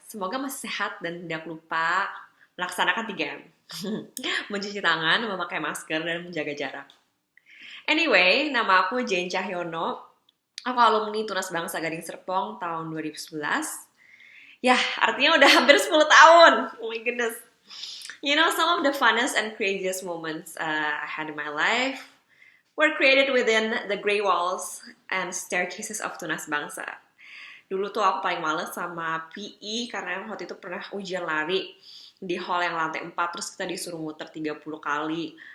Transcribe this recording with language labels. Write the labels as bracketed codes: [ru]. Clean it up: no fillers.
[id] Semoga masih sehat dan tidak lupa melaksanakan 3M. Mencuci tangan, memakai masker, dan menjaga jarak. Anyway, nama aku Jane Cahyono. Aku alumni Tunas Bangsa Gading Serpong tahun 2011. Ya, artinya udah hampir 10 tahun. [en] Oh my goodness. You know, some of the funnest and craziest moments I had in my life were created within the gray walls and staircases of Tunas Bangsa. [id] Dulu tuh aku paling males sama PE karena waktu itu pernah ujian lari di hall yang lantai 4, terus kita disuruh muter 30 kali.